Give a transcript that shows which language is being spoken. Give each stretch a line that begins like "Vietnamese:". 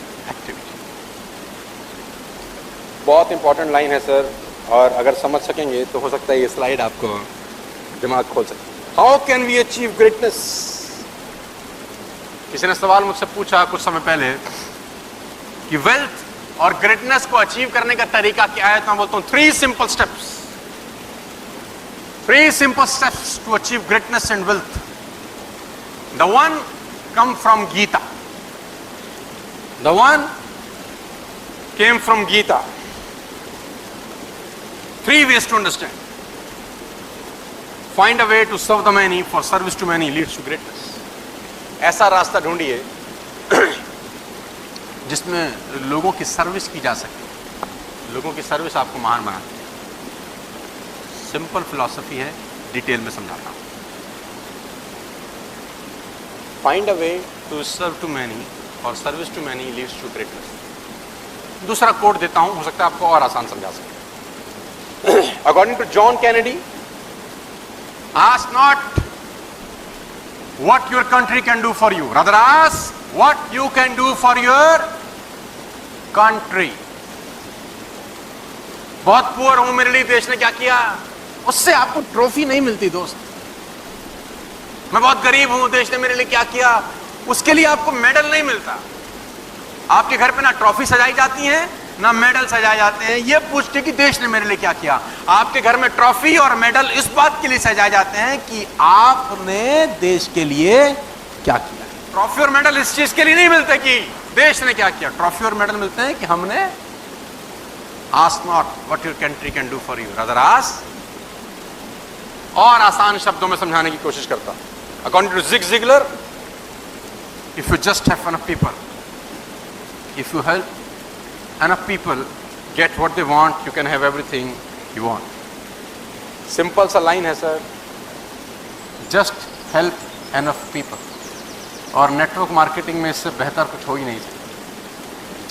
Hindi: Activity बहुत important line है sir, और अगर समझ सकेंगे तो हो सकता है ये स्लाइड आपको दिमाग खोल सके।
English: How can we achieve greatness?
Hindi: किसी ने सवाल मुझसे पूछा कुछ समय पहले कि वेल्थ और ग्रेटनेस को अचीव करने का तरीका क्या है, तो मैं बोलता हूं 3 simple steps.
English: 3 simple steps to achieve greatness and wealth. The one come from Gita. The one came from Gita. 3 ways to understand. Find a way to serve the many, for service to many leads to greatness.
Hindi: ऐसा रास्ता ढूंढिए जिसमें लोगों की service की जा सके। लोगों की सर्विस आपको महान बनाती है। सिंपल फिलॉसफी है, डिटेल में समझाता हूं।
English: Find a way to serve to many और service to many leads to greatness.
Hindi: दूसरा कोट देता हूं, हो सकता है आपको और आसान समझा सके।
English: According to John Kennedy, ask not what your country can do for you, rather ask what you can do for your country।
Hindi: बहुत पुअर हूं, मेरे लिए देश ने क्या किया, उससे आपको ट्रॉफी नहीं मिलती दोस्त। मैं बहुत गरीब हूं, देश ने मेरे लिए क्या किया, उसके लिए आपको मेडल नहीं मिलता। आपके घर पे ना ट्रॉफी सजाई जाती है ना मेडल सजाए जाते हैं ये पूछ के कि देश ने मेरे लिए क्या किया। आपके घर में ट्रॉफी और मेडल इस बात के लिए सजाए जाते हैं कि आपने देश के लिए क्या किया। ट्रॉफी और मेडल इस चीज के लिए नहीं मिलते कि देश ने क्या किया। ट्रॉफी और मेडल मिलते हैं कि हमने
English: Ask not what your country can do for you, rather ask.
Hindi: और आसान शब्दों में समझाने की कोशिश करता हूं।
English: According to Zig Ziglar, if you just have enough people, if you help enough people get what they want, you can have everything you want।
Hindi: Simple सा लाइन है sir,
English: just help enough people।
Hindi: और network marketing में इससे बेहतर कुछ हो ही नहीं सकता।